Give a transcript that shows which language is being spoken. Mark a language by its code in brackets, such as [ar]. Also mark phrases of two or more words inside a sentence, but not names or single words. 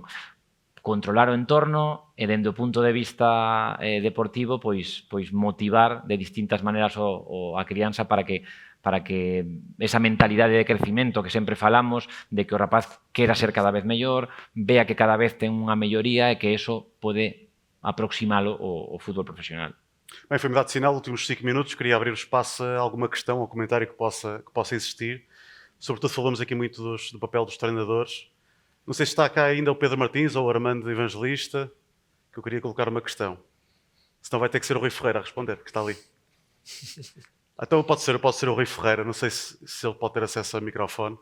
[gl] Controlar o entorno e, dende o punto de vista deportivo, pois motivar de distintas maneiras a crianza para que esa mentalidade de crecimento que sempre falamos, de que o rapaz quera ser cada vez mellor, vea que cada vez ten unha melloría e que eso pode aproximalo ao fútbol profesional. [pt] Bem, foi-me dado sinal, últimos 5 minutos, queria abrir o espaço a alguma questão ou comentário que possa existir. Sobretudo falamos aqui muito do papel dos treinadores. Não sei se está cá ainda o Pedro Martins ou o Armando Evangelista, que eu queria colocar uma questão. Senão vai ter que ser o Rui Ferreira a responder, que está ali. Então pode ser o Rui Ferreira, não sei se ele pode ter acesso ao microfone.